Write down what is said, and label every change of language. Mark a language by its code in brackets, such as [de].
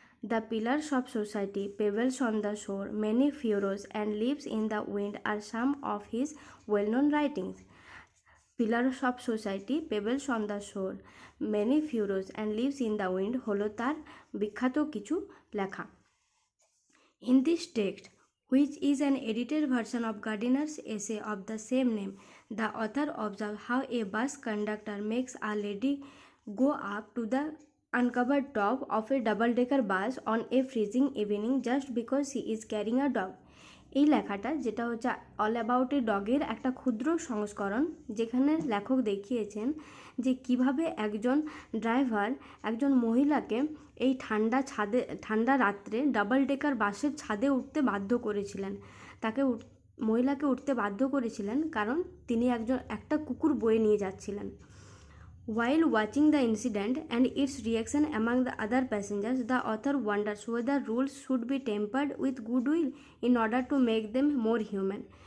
[en] The pillars of society, pebbles on the shore, many furrows and leaves in the wind are some of his well known writings. [bn] Pillars of society, পেবেলস on the শোর, many ফিউরোস and lives in the wind হলো তার বিখ্যাত কিছু লেখা। [en] In this text, which is an edited version of Gardiner's essay of the same name, the author observes how a bus conductor makes a lady go up to the uncovered top of a double-decker bus on a freezing evening just because she is carrying a dog. [bn] এই লেখাটা যেটা হচ্ছে all about a ডগের একটা ক্ষুদ্র সংস্করণ, যেখানে লেখক দেখিয়েছেন যে কিভাবে একজন ড্রাইভার একজন মহিলাকে এই ঠান্ডা রাত্রে ডাবল ডেকার বাসের ছাদে উঠতে বাধ্য করেছিলেন। মহিলাকে উঠতে বাধ্য করেছিলেন কারণ তিনি একটা কুকুর বয়ে নিয়ে যাচ্ছিলেন। [en] While watching the incident and its reaction among the other passengers, the author wonders whether rules should be tempered with goodwill in order to make them more human.